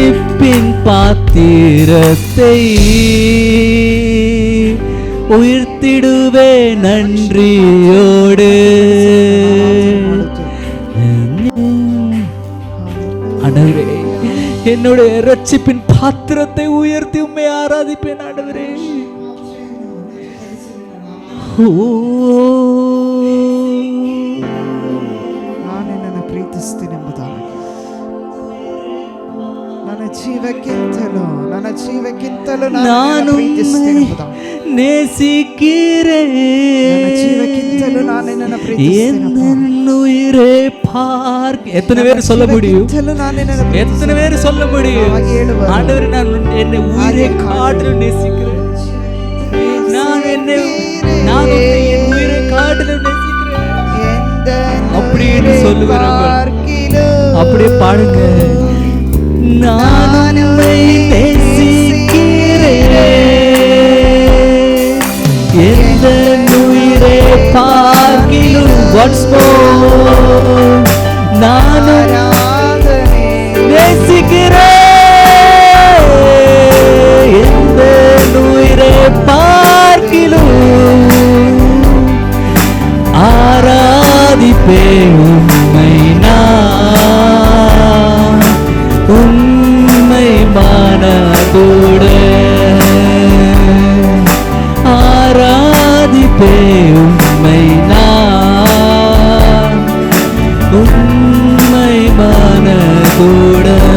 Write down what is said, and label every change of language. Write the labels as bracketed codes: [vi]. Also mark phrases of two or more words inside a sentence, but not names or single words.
[ta] ரட்சிப்பின் பாத்திரத்தை உயர்த்திடுவே உயர்த்திடுவே நன்றியோடு. ஆண்டவரே, என்னுடைய இரட்சிப்பின் பாத்திரத்தை உயர்த்தி உம்மை ஆராதிப்பேன் ஆண்டவரே. [kn] ನಾನು ನಿನ್ನನ್ನು ಪ್ರೀತಿಸ್ತೀನೆಂಬುದಾಗಿ, ನನ್ನ ಜೀವಕ್ಕಿಂತಲೂ ನಾನು ಪ್ರೀತಿಸ್ತೀನೆಂಬುದಾಗಿ, [ta] நேசிக்கிறேன் [kn] ನನ್ನ ಜೀವಕ್ಕಿಂತಲೂ ನಾನು ನಿನ್ನನ್ನು ಪ್ರೀತಿಸ್ತೀನಿ. [ta] உயிரே பார்க்க எத்தனை பேர் சொல்ல முடியும்? எத்தனை பேர் சொல்ல முடியும்? ஆண்டவரே, நான் என்னை உயிரை காட்டிலும் நேசிக்கிறேன். நான் என் உயிரை காட்டிலும் நேசிக்கிறேன் அப்படின்னு சொல்லுகிறவங்க அப்படியே பாடுங்க. நான் உம்மை நேசிக்கிறேன், எந்த உயிரை பார்க்கிலும் [en] once more [ta] நான் நேசிக்கிறேன், எந்த உயிரை பார்க்கிலும் ஆராதிப்பேன் உம்மை நான் உம்மை மனதோடு ஆராதிப்பேன் உம்மை நான் உம்மை மனதோடு.